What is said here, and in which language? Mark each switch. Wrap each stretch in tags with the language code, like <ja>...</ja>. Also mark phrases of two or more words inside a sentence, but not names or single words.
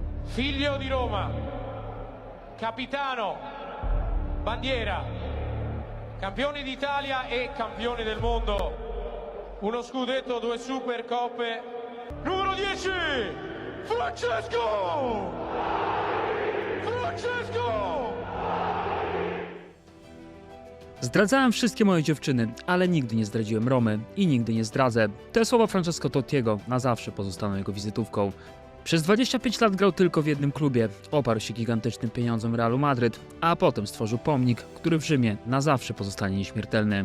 <it>figlio di Roma, capitano, bandiera, campione d'Italia e campione del mondo, uno scudetto, 2 Supercoppe, numero 10, Francesco! Francesco!</it> <pl>Zdradzałem wszystkie moje dziewczyny, ale nigdy nie zdradziłem Romy i nigdy nie zdradzę. Te słowa Francesco Tottiego na zawsze pozostaną jego wizytówką. Przez 25 lat grał tylko w jednym klubie, oparł się gigantycznym pieniądzom Realu Madryt, a potem stworzył pomnik, który w Rzymie na zawsze pozostanie nieśmiertelny.</pl>